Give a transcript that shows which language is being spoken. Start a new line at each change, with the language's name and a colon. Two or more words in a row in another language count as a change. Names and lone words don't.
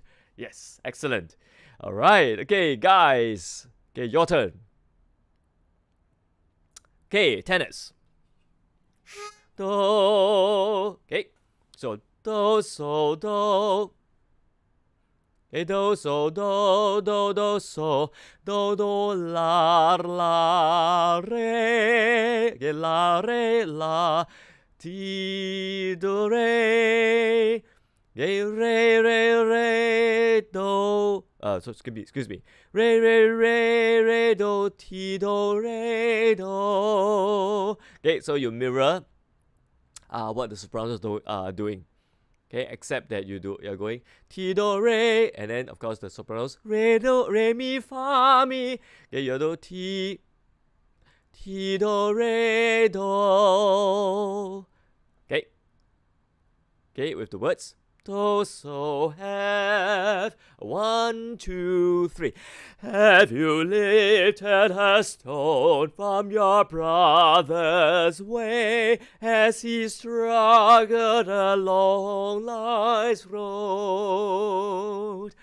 English: Yes, excellent. All right, okay, guys. Okay, your turn. Okay, tennis. Do. Okay, so do, so do. Okay, do, so, do, do, do, so, do, do, la, la, re. Okay, la, re, la, ti, do, re. Okay, re, re, re, do. So excuse me. Re, re, re, re, do, ti, do, re, do. Okay, so you mirror what the sopranos are doing. Okay, except that you're going ti do re, and then of course the sopranos re do re mi fa mi. Okay, you do ti do re do. Okay, with the words do so have 1, 2, 3. Have you lifted a stone from your brother's way as he struggled along life's road?